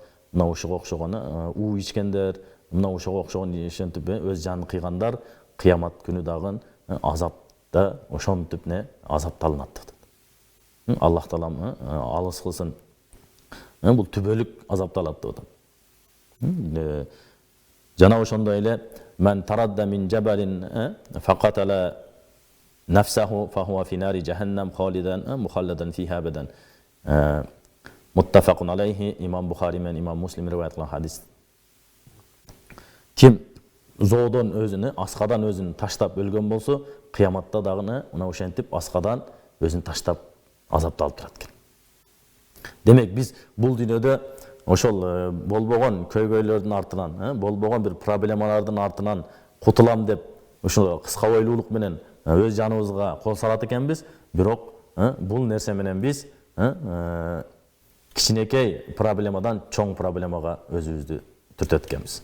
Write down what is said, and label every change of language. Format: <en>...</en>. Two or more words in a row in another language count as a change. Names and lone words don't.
<ky>Мына ушуга окшогон уу ичкендер, мына ушуга окшогон ошентип өз жанын кыйгандар кыямат күнү дагы азапта ошентип не азапталынат деп атат. Аллах таалам алыс кылсын. Бул түбөлүк азапталат деп атат. Жана ошондой эле</ky> <ar>"من تردى من جبل فقتل نفسه فهو في نار جهنم خالدا مخلدا فيها أبدا". متفق عليه,</ar> <ky>имам Бухари менен имам Муслим риваят кылган хадис. Ким зоодон өзүнү, аскадан өзүн таштап өлгөн болсо, кыяматта дагы мына ошентип аскадан өзүн таштап азапталып турат экен. Демек биз бул дүйнөдө ошол болбогон көйгөйлөрдүн артынан, болбогон бир проблемалардын артынан кутулам деп ушул кыска бойлуулук менен өз жаныбызга кол салат экенбиз, бирок бул нерсе менен биз кичинекей проблемадан чоң проблемага өзүбүздү түртөт экенбиз.</ky>